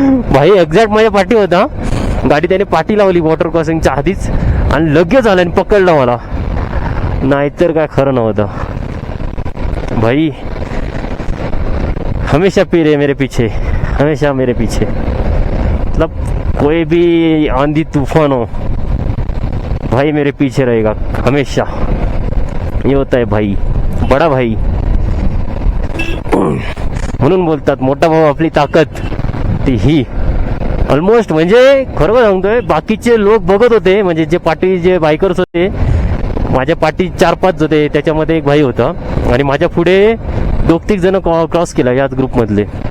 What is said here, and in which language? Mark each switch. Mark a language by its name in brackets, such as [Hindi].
[Marathi] भाई एक्झॅक्ट माझ्या पाठी होता, गाडी त्याने पाठी लावली वॉटर क्रॉसिंगच्या आधीच, आणि लगेच आला आणि पकडला मला, नाहीतर काय खरं नव्हतं. [Hindi] भाई हमेशा पीरे मेरे पीछे, हमेशा मेरे पीछे, मतलब कोई भी आंधी तूफान हो भाई मेरे पीछे रहेगा हमेशा. ये होता है भाई, बडा भाई. [Marathi] म्हणून बोलतात मोठा भाऊ आपली ताकद ती ही. ऑलमोस्ट म्हणजे खरोखर सांगतोय, बाकीचे लोक बघत होते, म्हणजे जे पाठी जे बायकर्स होते माझ्या पाठी 4-5 होते, त्याच्यामध्ये एक भाई होता आणि माझ्या पुढे 2-3 जण क्रॉस केला याच ग्रुपमधले.